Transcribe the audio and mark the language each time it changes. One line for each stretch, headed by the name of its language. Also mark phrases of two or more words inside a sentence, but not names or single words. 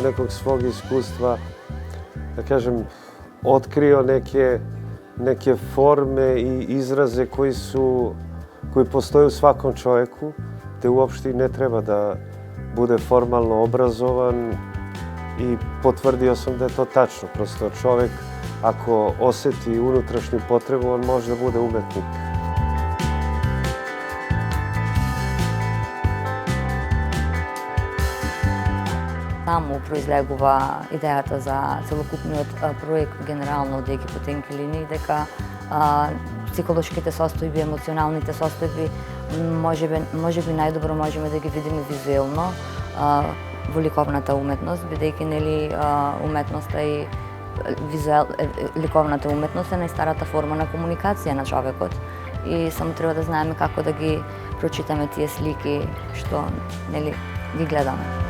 Bosnian: nekog svog iskustva, da kažem, otkrio neke forme i izraze koji postoje u svakom čovjeku, te uopšte ne treba da bude formalno obrazovan i potvrdio sam da je to tačno. Prosto čovjek, ako osjeti unutrašnju potrebu, on može da bude umetnik.
Macedonian: Само произлегува идејата за целокупниот проект генерално од Еки по тенки линии, дека психолошките состојби, емоционалните состојби можеби најдобро можеме да ги видиме визуелно во ликовната уметност, бидејќи нели уметноста и ликовната уметност е најстарата форма на комуникација на човекот и само треба да знаеме како да ги прочитаме тие слики што нели ги гледаме.